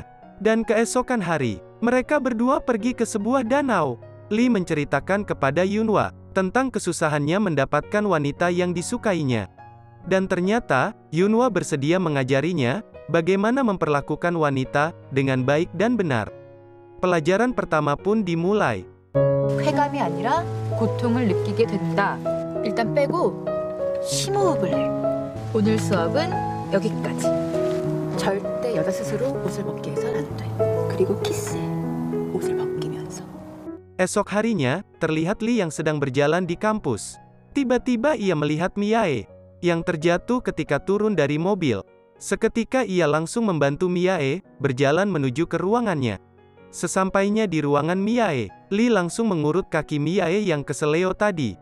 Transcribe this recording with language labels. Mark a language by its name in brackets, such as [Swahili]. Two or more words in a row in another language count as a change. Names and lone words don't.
[Indonesian] Dan keesokan hari, mereka berdua pergi ke sebuah danau. Lee menceritakan kepada Yunhwa tentang kesusahannya mendapatkan wanita yang disukainya. Dan ternyata, Yunhwa bersedia mengajarinya bagaimana memperlakukan wanita dengan baik dan benar. Pelajaran pertama pun dimulai. [Korean] 쾌감이 아니라 고통을 느끼게 된다. 일단 빼고 심호흡을 해. 오늘 수업은 여기까지. 절대 여자 스스로 옷을 벗게 해선 안 돼. 그리고 키스해. 옷을 벗기면서. [Indonesian] Esok harinya, terlihat Lee yang sedang berjalan di kampus. Tiba-tiba ia melihat Miae yang terjatuh ketika turun dari mobil. Seketika ia langsung membantu Miae berjalan menuju ke ruangannya. Sesampainya di ruangan Miae, Lee langsung mengurut kaki Miae yang keseleo tadi.